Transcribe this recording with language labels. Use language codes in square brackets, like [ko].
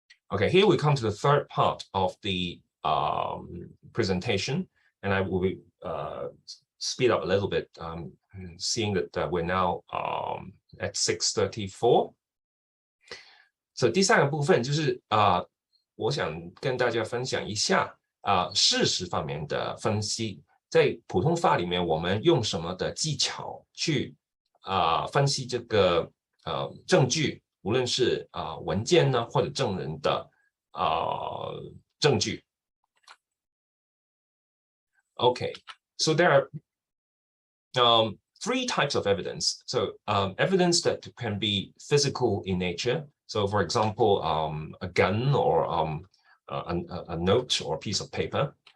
[en] Okay, here we come to the third part of the presentation, and I will speed up a little bit, seeing that we're now at 6:34. [zh] So 第三个部分就是我想跟大家分享一下事实方面的分析。在普通法里面，我们用什么的技巧去分析这个证据，无论是文件呢或者证人的证据。 [en] Okay, so there are three types of evidence. So evidence that can be physical in nature. So for example, a gun or a note or a piece of paper.